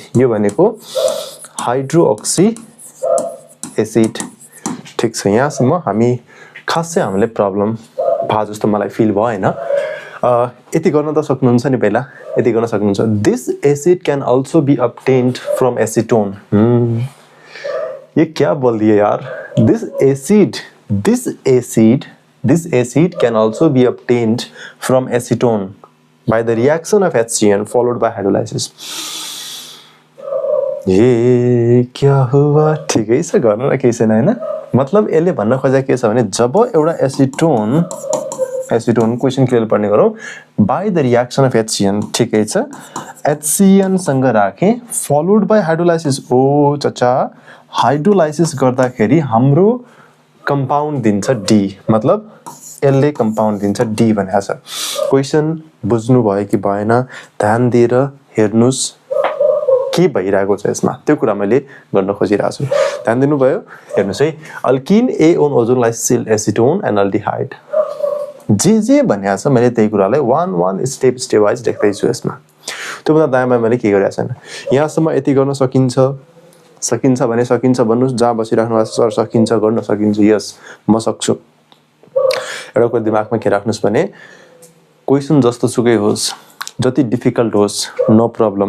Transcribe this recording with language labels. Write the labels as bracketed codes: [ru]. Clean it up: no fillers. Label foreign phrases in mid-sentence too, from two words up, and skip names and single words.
[ne] यो भनेको [en] hydroxy acid, [ne] ठीक छ। यहाँसम्म हामी खासै हामीले प्रब्लम भए जस्तो मलाई फिल भयो हैन। यति गर्न त सक्नुहुन्छ नि, पहिला यति गर्न सक्नुहुन्छ। [en] This acid can also be obtained from acetone. [hi] ये क्या बोल दिया यार? [en] This acid can also be obtained from acetone by the reaction of HCN followed by hydrolysis. [hi] ये क्या हुआ? [ne] ठिकै छ, गर्नु न केही छैन हैन? मतलब यसले भन्न खोजेको के छ भने जब एउटा [en] acetone question clear [ne] पढ्ने गरौँ [en] by the reaction of HCN, [ne] ठिकै छ, HCN सँग राखे [en] followed by hydrolysis. [ne] ओ चचा, हाइड्रोलाइसिस गर्दाखेरि हाम्रो कंपाउंड दिन्छ D, मतलब यसले कंपाउंड दिन्छ D भनेको छ. क्वेशन बुझ्नु भयो कि भएन? ध्यान दिएर हेर्नुस् के भइरहेको छ यसमा, त्यो कुरा मैले गर्न खोजिरहेको छु. ध्यान दिनुभयो? हेर्नुस् है. [en] alkene A on ozone lysyl acetone and aldehyde. [ne] जे भनेको छ मैले त्यही कुरालाई [en] one step wise [ne] लेख्दै छु यसमा. त्योभन्दा दायाँमा मैले के गरेको छैन. यहाँसम्म यति गर्न सकिन्छ भने सकिन्छ भन्नुस्. जहाँ बसिराख्नु भएको छ सर सकिन्छ, गर्न सकिन्छ, यस म सक्छु. एउटा कुरा दिमागमा के राख्नुस् भने क्वेशन जस्तो सुकै होस्, जति डिफिकल्ट होस्, [en] no problem.